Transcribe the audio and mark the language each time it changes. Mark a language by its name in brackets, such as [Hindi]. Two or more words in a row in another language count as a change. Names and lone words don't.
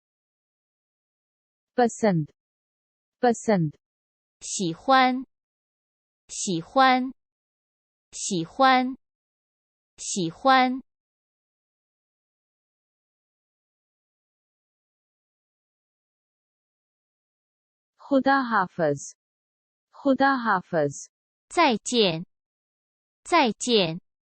[Hindi] पसंद। पसंद। [Chinese] 喜欢。喜欢。喜欢。喜欢。 [Hindi] खुदा हाफिज खुदा हाफिज [Chinese] 再见，再见。